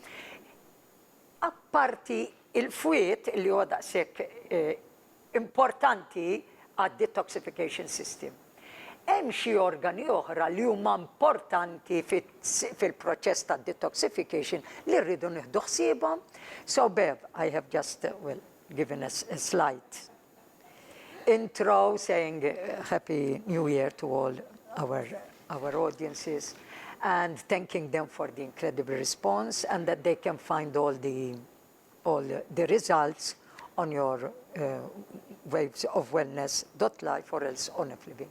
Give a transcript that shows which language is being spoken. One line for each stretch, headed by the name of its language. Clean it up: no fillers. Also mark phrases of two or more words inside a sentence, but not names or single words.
Maltese: Apparti il-fwiet li huwa daqshekk importanti għad-
English: detoxification system.
Maltese: Hemm xi organi oħra li huma importanti fil-proċess ta' detoxification li rridu nieħdu ħsiebhom.
English: So Bev, I have just given us a slide intro saying Happy New Year to all our audiences and thanking them for the incredible response and that they can find all the results on your wavesofwellness.life or else on Left Living.